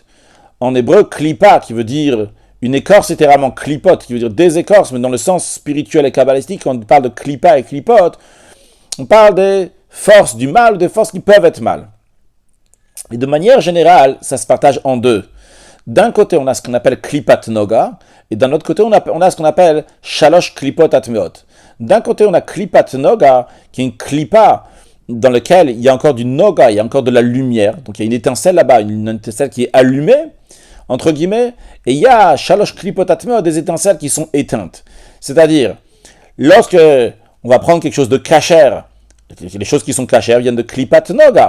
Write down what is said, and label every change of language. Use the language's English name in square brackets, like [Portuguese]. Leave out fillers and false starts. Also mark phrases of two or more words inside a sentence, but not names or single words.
[French] En hébreu, klipa, qui veut dire une écorce, littéralement klipote, qui veut dire des écorces, mais dans le sens spirituel et kabbalistique, quand on parle de klipa et klipote, on parle des forces du mal, des forces qui peuvent être mal. Et de manière générale, ça se partage en deux. D'un côté, on a ce qu'on appelle [Hebrew] קליפת נוגה, [French] et d'un autre côté, on a ce qu'on appelle [Hebrew] שלוש קליפות הטמאות. [French] D'un côté, on a [Hebrew] קליפת נוגה, [French] qui est une klipa dans lequel il y a encore du noga, il y a encore de la lumière. Donc il y a une étincelle là-bas, une étincelle qui est allumée, entre guillemets, et il y a [Hebrew] שלוש קליפות הטמאות, [French] des étincelles qui sont éteintes. C'est-à-dire, lorsque on va prendre quelque chose de kasher, les choses qui sont cachères viennent de [Hebrew] קליפת נוגה.